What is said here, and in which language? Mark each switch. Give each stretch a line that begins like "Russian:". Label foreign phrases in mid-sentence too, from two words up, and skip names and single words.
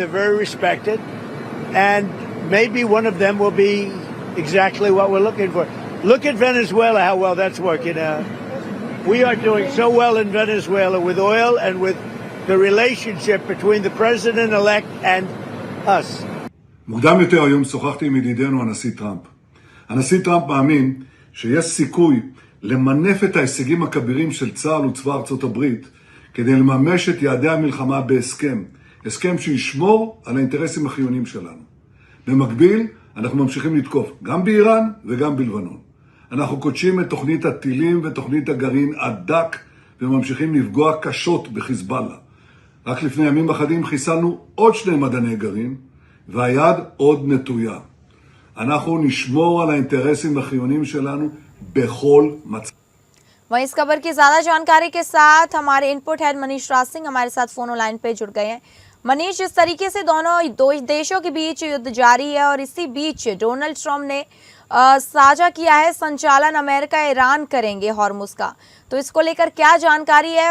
English: They're very respected, and maybe one of them will be exactly what we're looking for. Look at Venezuela, how well that's working out. We are doing so well in Venezuela with oil and with the relationship between the president-elect and us.
Hebrew: מוקדם יותר היום שוחחתי עם ידידנו הנשיא טראמפ. הנשיא טראמפ מאמין שיש סיכוי למנף את ההישגים הכבירים של צה"ל וצבא ארצות הברית כדי לממש את יעדי המלחמה בהסכם. הסכם שישמור על האינטרסים החיוניים שלנו. במקביל, אנחנו ממשיכים לתקוף גם באיראן וגם בלבנון. אנחנו קודשים את תוכנית הטילים ותוכנית הגרעין עד דק וממשיכים לפגוע קשות בחיזבאללה. רק לפני ימים אחדים חיסלנו עוד 2 מדעני גרעין והיד עוד נטויה. אנחנו נשמור על האינטרסים החיוניים שלנו בכל מצב.
Hindi: वहीं इस खबर की ज्यादा जानकारी के साथ हमारे
English: input head
Hindi: मनीष राज सिंह हमारे साथ
English: phone line
Hindi: पे जुड़ गए हैं। मनीष, इस तरीके से दोनों दो देशों के बीच युद्ध जारी है और इसी बीच डोनाल्ड ट्रंप ने साझा किया है संचालन अमेरिका ईरान करेंगे हॉर्मुज का, तो इसको लेकर क्या जानकारी है?